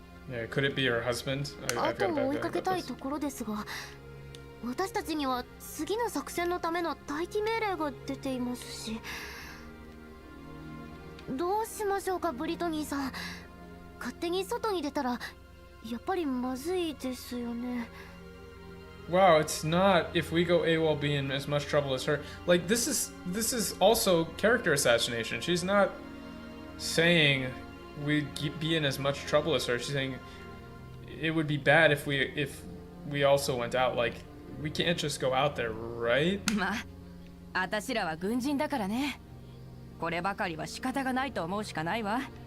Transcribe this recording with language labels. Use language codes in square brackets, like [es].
[en] Yeah, could it be her husband? I've got a bad feeling about this. [ja] 私たちには次の作戦のための待機命令が出ていますし、どうしましょうか、ブリトニーさん。勝手に外に出たらやっぱりまずいですよね。 [en] Wow, it's not if we go AWOL be in as much trouble as her. Like this is also character assassination. She's not saying we'd be in as much trouble as her. She's saying it would be bad if we also went out. Like, we can't just go out there, right? [ja] まあ、私らは軍人だからね。こればかりは仕方がないと思うしかないわ。